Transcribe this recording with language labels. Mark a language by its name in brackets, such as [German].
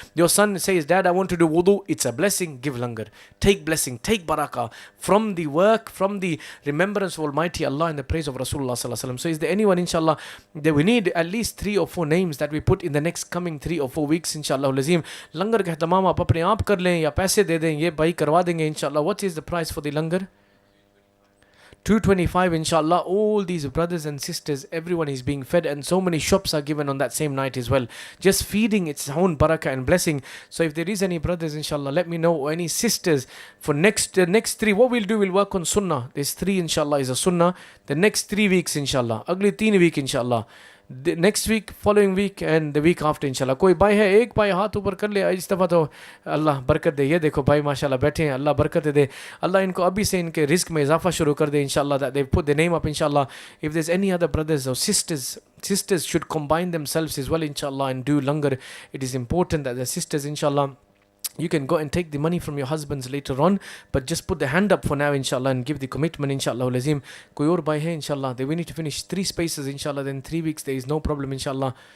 [English] Your son says, Dad, I want to do wudu, it's a blessing. Give langar, take blessing, take barakah from the work, from the remembrance of Almighty Allah and the praise of Rasulullah sallallahu alaihi wasallam. So is there anyone, inshallah, that we need at least 3 or 4 names that we put in the next coming 3 or 4 weeks, inshallah lazim. [Hindi] Langar का तमाम आप अपने आप कर लें या पैसे दे दें, ये भाई करवा देंगे inshallah. [English] What is the price for the langar? 225, inshallah. All these brothers and sisters, everyone is being fed, and so many shops are given on that same night as well. Just feeding its own barakah and blessing. So if there is any brothers, inshallah, let me know, or any sisters for next 3. What we'll do, we'll work on sunnah. There's 3, inshallah, is a sunnah. The next 3 weeks, inshallah. [Hindi] Agli 3 week, [English] inshallah. The next week, following week, and the week after, inshallah. [Hindi] कोई भाई है, एक भाई हाथ ऊपर कर ले इस दफ़ा तो अल्लाह बरकत दे. ये देखो भाई माशाल्लाह बैठे हैं, अल्लाह बरकत दे. अल्लाह इनको अभी से इनके रिस्क में इजाफा शुरू कर दे, inshallah, [English] that they put their name up, [Hindi] inshallah. [English] If there's any other brothers or sisters should combine themselves as well, inshallah, and do langar. It is important that the sisters, inshallah, you can go and take the money from your husbands later on, but just put the hand up for now, inshallah, and give the commitment, inshallah lazim. [Hindi] Koi aur bhai hai, [English] inshallah, we need to finish 3 spaces, inshallah, then 3 weeks there is no problem, inshallah.